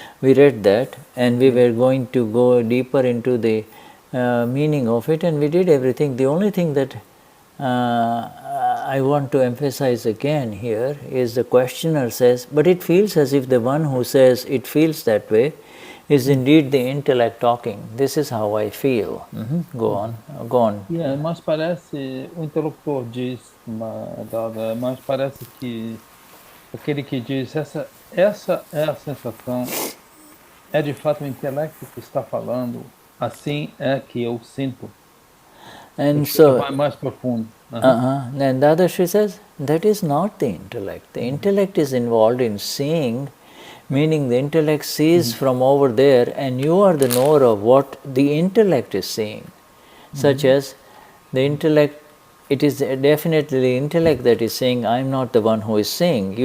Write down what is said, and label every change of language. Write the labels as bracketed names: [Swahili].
[English] We read that, and we were going to go deeper into the meaning of it, and we did everything. The only thing that I want to emphasize again here is the questioner says, but it feels as if the one who says it feels that way is indeed the intellect talking. This is how I feel. Go on. [Portuguese] Yeah, mas parece, o interlocutor diz, mas parece que aquele que diz, essa é a sensação, é de fato o intelecto que está falando, assim é que eu sinto. [English] And so, [Portuguese] vai mais profundo. [English] And Dadashri says, that is not the intellect. The intellect is involved in seeing, meaning the intellect sees from over there, and you are the knower of what the intellect is seeing. Such as the intellect, it is definitely the intellect that is saying, I am not the one who is seeing.